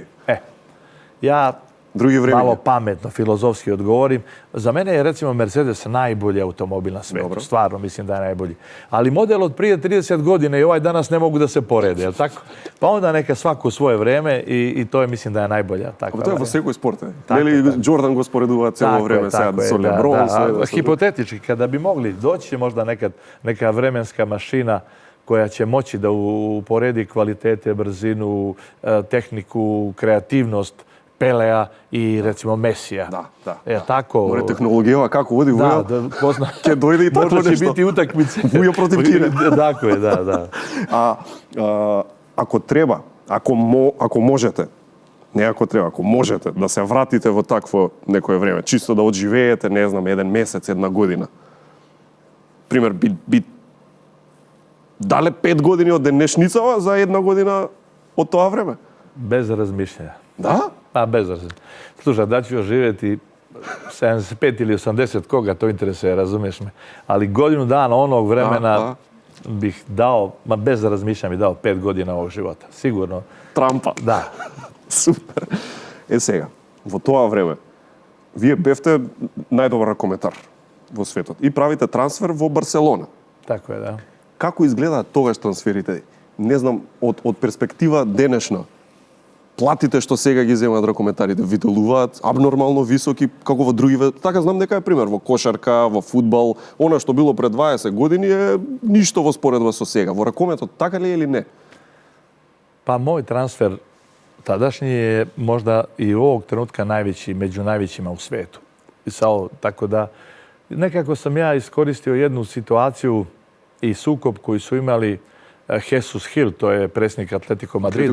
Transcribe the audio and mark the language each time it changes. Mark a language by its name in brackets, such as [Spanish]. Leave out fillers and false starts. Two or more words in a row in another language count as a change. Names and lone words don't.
[Serbian] Ja malo pametno, filozofski odgovorim. Za mene je recimo Mercedes najbolji automobil na svetu. Stvarno mislim da je najbolji. Ali model od prije 30 godina i ovaj danas ne mogu da se porede, je li tako? Pa onda neka svako svoje vreme i to je mislim da je najbolja. [Macedonian] To je во секој спорт. Нели Джордан го споредува цело време сега со Леброн. [Serbian] Hipotetički, kada bi mogli doći možda neka vremenska mašina koja će moći da uporedi kvalitete, brzinu, tehniku, kreativnost Pelea i recimo Mesija. Da. Tako. More tehnologija kako vodi Vujo. [Macedonian] Ќе дојде и такво нешто. Може ќе [Serbian] biti utakmice. [Macedonian] Vujo против Кире. [Serbian] Tako je, da. [Macedonian] Ако треба, ако можете, не ако треба, ако можете да се вратите во такво некое време, чисто да одживеете, не знам, еден месец, една година. Пример, би дале 5 години од денешницава за една година од тоа време? [Serbian] Bez razmišljanja. Da? Pa bez razmišljanja. Slušaj, da ću još živjeti 75 ili 80, koga to interesuje, razumiješ me. Ali godinu dana onog vremena bih dao, bez razmišljanja bih dao 5 godina ovog života. Sigurno. [Macedonian] Трампа. [Serbian] Da. [Macedonian] Супер. Сега, во тоа време, вие бевте најдобар коментар во светот и правите трансфер во Барселона. [Serbian] Tako je, da. [Macedonian] Како изгледаат тогаш трансферите? Не знам, од перспектива денешна, платите што сега ги земаат ракометарите ви делуваат абнормално високи како во другиве. Така знам дека е пример во кошарка, во фудбал, она што било пред 20 години е ништо во споредба со сега. Во ракометот така ли е или не? [Serbian] Pa moj transfer tadašnji je možda i ovog trenutka najveći, među najvećima u svetu. Tako da nekako sam ja iskoristio jednu situaciju i sukob koji su imali Jesus Hill, to je predsjednik Atletico Madrida.